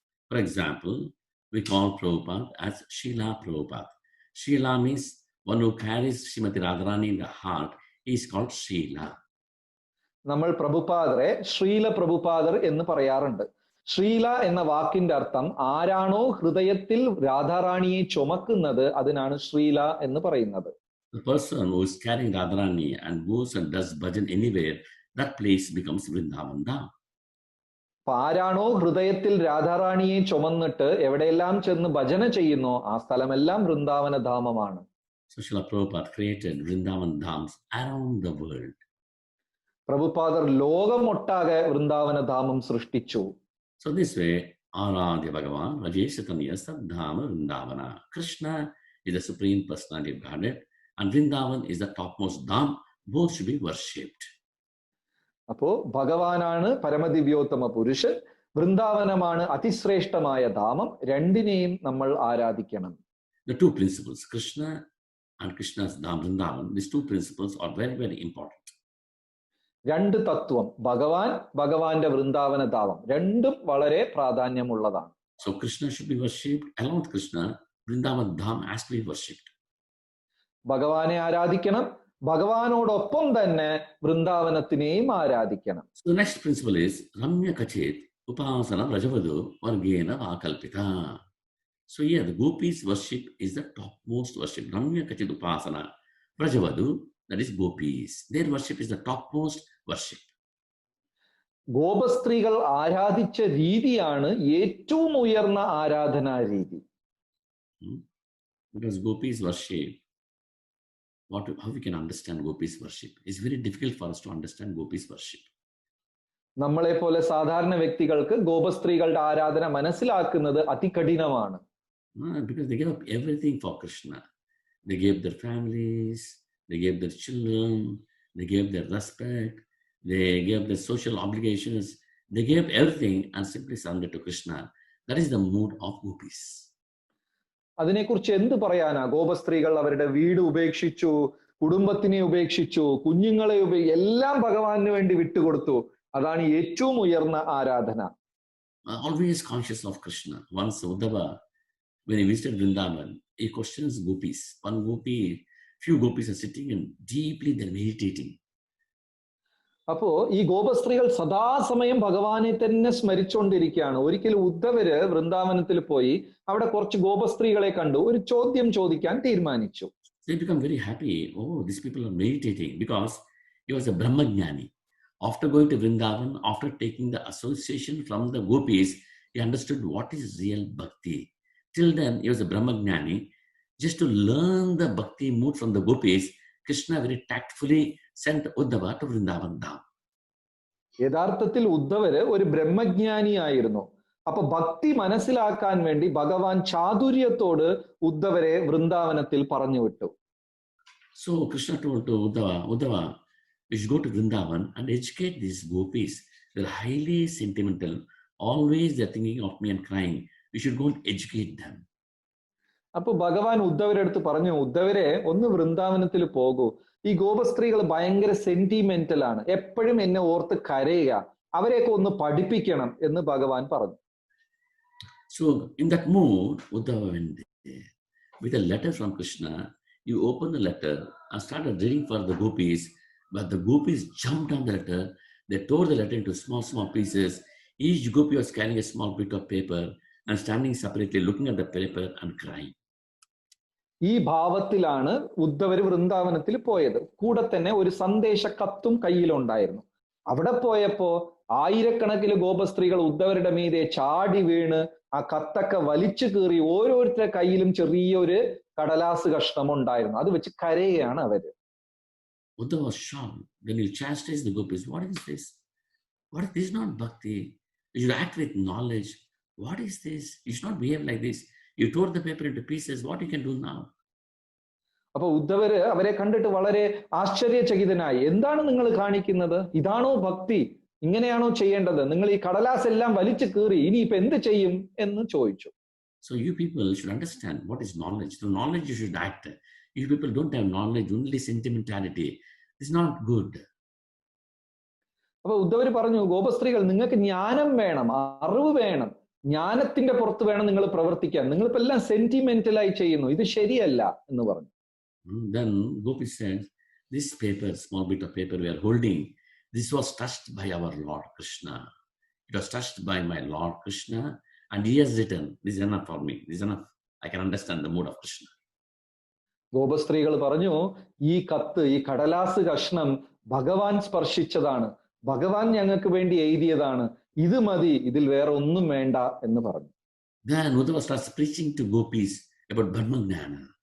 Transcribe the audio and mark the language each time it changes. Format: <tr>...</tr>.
<en>For example, we call Prabhupada as Srila Prabhupada. Srila means one who carries Srimati Radharani in the heart. He is called Srila.</en> <ml>നമ്മൾ പ്രഭുപാദരെ ശ്രീല പ്രഭുപാദർ എന്ന് പറയാറുണ്ട്. ശ്രീല എന്ന വാക്കിന്റെ അർത്ഥം ആരാണോ ഹൃദയത്തിൽ രാധാറാണിയെ ചുമക്കുന്നത് അതിനാണ് ശ്രീല എന്ന് പറയുന്നത്.</ml> <en>The person who is carrying Radharani and goes and does bhajan anywhere, that place becomes Vrindavan Dham.</en> <ml>ആരാണോ ഹൃദയത്തിൽ രാധാറാണിയെ ചുമന്നിട്ട് എവിടെയെല്ലാം ചെന്ന് ഭജന ചെയ്യുന്നോ ആ സ്ഥലമെല്ലാം Vrindavana ധാമമാണ്.</ml> <en>So Srila Prabhupada created Vrindavan Dhams around the world.</en> <ml>പ്രഭുപാദർ ലോകമൊട്ടാകെ Vrindavana ധാമം സൃഷ്ടിച്ചു.</ml> <en>So this way,</en> <sa>Aradhya Bhagavan, Rajeshatanya Sadhama Vrindavana.</sa> <en>Krishna is the Supreme Personality of Godhead, and Vrindavan is the topmost dham. Both should be worshipped.</en> <ml>അപ്പോ ഭഗവാനാണ് പരമദിവ്യോത്തമ പുരുഷൻ, വൃന്ദാവനമാണ് അതിശ്രേഷ്ഠമായ ധാമം. രണ്ടിനെയും നമ്മൾ ആരാധിക്കണം.</ml> <en>The two principles, Krishna and Krishna's dham Vrindavan, these two principles are very, very important.</en> <ml>രണ്ട് തത്വം, ഭഗവാൻ, ഭഗവാന്റെ വൃന്ദാവന ധാമം, രണ്ടും വളരെ പ്രാധാന്യമുള്ളതാണ്.</ml> <en>So Krishna should be worshipped. Along with Krishna, Vrindavan dham has to be worshipped.</en> <ml>ഭഗവാനെ ആരാധിക്കണം, ഭഗവാനോടൊപ്പം തന്നെ വൃന്ദാവനത്തിനെയും ആരാധിക്കണം.</ml> <en>So the next principle is</en> <sa>Ramya Kachit Upasana Rajavadu Vargena Vakalpita.</sa> <en>So here the gopis worship is the topmost worship.</en> <sa>Ramya Kachit Upasana Rajavadu,</sa> <en>that is gopis. Their worship is the topmost worship.</en> <ml>ഗോപസ്ത്രീകൾ ആരാധിച്ച രീതിയാണ് ഏറ്റവും ഉയർന്ന ആരാധനാ രീതി.</ml> <en>Because gopis worship, how we can understand gopis worship? It's very difficult for us to understand gopis worship.</en> <ml>നമ്മളെ പോലെ സാധാരണ വ്യക്തികൾക്ക് ഗോപസ്ത്രീകളുടെ ആരാധന മനസ്സിലാക്കുന്നത് അതികഠിനമാണ്.</ml> <en>Because they gave up everything for Krishna. They gave their families, they gave their children, they gave their respect, they gave their social obligations, they gave everything and simply surrendered to Krishna. That is the mood of gopis.</en> <ml>അതിനെക്കുറിച്ച് എന്ത് പറയാനാ? ഗോപസ്ത്രീകൾ അവരുടെ വീട് ഉപേക്ഷിച്ചു, കുടുംബത്തിനെ ഉപേക്ഷിച്ചു, കുഞ്ഞുങ്ങളെ എല്ലാം ഭഗവാന് വേണ്ടി വിട്ടുകൊടുത്തു. അതാണ് ഏറ്റവും ഉയർന്ന ആരാധന.</ml> <en>Always conscious of Krishna. Once Uddhava, when he visited Vrindavan, he questions gopis. One gopi, few gopis are sitting and deeply they're meditating.</en> <ml>അപ്പോ ഈ ഗോപസ്ത്രീകൾ സദാസമയം ഭഗവാനെ തന്നെ സ്മരിച്ചുകൊണ്ടിരിക്കുകയാണ്. ഒരിക്കൽ ഉദ്ധവര് വൃന്ദാവനത്തിൽ പോയി അവിടെ കുറച്ച് ഗോപസ്ത്രീകളെ കണ്ടു, ഒരു ചോദ്യം ചോദിക്കാൻ തീരുമാനിച്ചു.</ml> <en>They become very happy. Oh, these people are meditating, because he was a Brahmajnani. After going to Vrindavan, after taking the association from the gopis, he understood what is real bhakti. Till then, he was a Brahmajnani. Just to learn the bhakti mood from the gopis, Krishna very tactfully sent Uddhava to Vrindavan Dham.</en> <ml>യഥാർത്ഥത്തിൽ ഉദ്ധവര് ഒരു ബ്രഹ്മജ്ഞാനിയായിരുന്നു. അപ്പൊ ഭക്തി മനസ്സിലാക്കാൻ വേണ്ടി ഭഗവാൻ ചാതുര്യത്തോട് ഉദ്ധവരെ വൃന്ദാവനത്തിൽ പറഞ്ഞു വിട്ടു.</ml> <en>So Krishna told to Uddhava, you should go to Vrindavan and educate these gopis. They're highly sentimental. Always they're thinking of me and crying. You should go and educate them.</en> <ml>അപ്പൊ ഭഗവാൻ ഉദ്ധവരുടെ അടുത്ത് പറഞ്ഞു, ഉദ്ധവരെ ഒന്ന് വൃന്ദാവനത്തിൽ പോകൂ. ഈ ഗോപസ്ത്രീകൾ ഭയങ്കര സെന്റിമെന്റൽ ആണ്, എപ്പോഴും എന്നെ ഓർത്ത് കരയുക, അവരെയൊക്കെ ഒന്ന് പഠിപ്പിക്കണം എന്ന് ഭഗവാൻ പറഞ്ഞു.</ml> <en>So in that mood, Uddhava went there with a letter from Krishna. You open the letter and started reading for the gopis, but the gopis jumped on the letter. They tore the letter into small, small pieces. Each gopi was carrying a small bit of paper and standing separately, looking at the paper and crying.</en> <ml>ഈ ഭാവത്തിലാണ് ഉദ്ധവര് വൃന്ദാവനത്തിൽ പോയത്. കൂടെ തന്നെ ഒരു സന്ദേശ കത്തും കയ്യിലുണ്ടായിരുന്നു. അവിടെ പോയപ്പോ ആയിരക്കണക്കിന് ഗോപസ്ത്രീകൾ ഉദ്ധവരുടെ മീതെ ചാടി വീണ് ആ കത്തൊക്കെ വലിച്ചു കീറി ഓരോരുത്തരുടെ കയ്യിലും ചെറിയൊരു കടലാസ് കഷ്ണം ഉണ്ടായിരുന്നു. അത് വെച്ച് കരയുകയാണ് അവര്.</ml> <en>Uddhava was shocked. Then he chastised the gopis. What is this? What is this? Not bhakti. You should act with knowledge. What is this? You should not behave like this. You tore the paper into pieces. What you can do now?</en> <ml>അപ്പൊ ഉദ്ധവര് അവരെ കണ്ടിട്ട് വളരെ ആശ്ചര്യചകിതനായി. എന്താണ് നിങ്ങൾ കാണിക്കുന്നത്? ഇതാണോ ഭക്തി? ഇങ്ങനെയാണോ ചെയ്യേണ്ടത്? നിങ്ങൾ ഈ കടലാസ് എല്ലാം വലിച്ചു കീറി ഇനി ഇപ്പൊ എന്ത് ചെയ്യും എന്ന് ചോദിച്ചു.</ml> <en>So you people should understand what is knowledge. Through knowledge you should act. You people don't have knowledge, only sentimentality. It's not good.</en> <ml>അപ്പൊ ഉദ്ധവര് പറഞ്ഞു, ഗോപസ്ത്രീകൾ നിങ്ങൾക്ക് ജ്ഞാനം വേണം, അറിവ് വേണം, ജ്ഞാനത്തിന്റെ പുറത്ത് വേണം നിങ്ങൾ പ്രവർത്തിക്കാൻ. നിങ്ങളിപ്പോ എല്ലാം സെന്റിമെന്റലായി ചെയ്യുന്നു, ഇത് ശരിയല്ല എന്ന് പറഞ്ഞു.</ml> <en>Then Gopi said, this paper, small bit of paper we are holding, this was touched by our Lord Krishna. It was touched by my Lord Krishna and he has written, this is enough for me, this is enough. I can understand the mood of Krishna.</en> <ml>ഗോപസ്ത്രീകൾ പറഞ്ഞു, ഈ കത്ത്, ഈ കടലാസ് കഷ്ണം ഭഗവാൻ സ്പർശിച്ചതാണ്, ഭഗവാൻ ഞങ്ങൾക്ക് വേണ്ടി എഴുതിയതാണ്, ഇത് മതി, ഇതിൽ വേറെ ഒന്നും വേണ്ട എന്ന് പറഞ്ഞു.</ml> <en>Then Uddhava starts preaching to gopis about Brahmagnana.</en>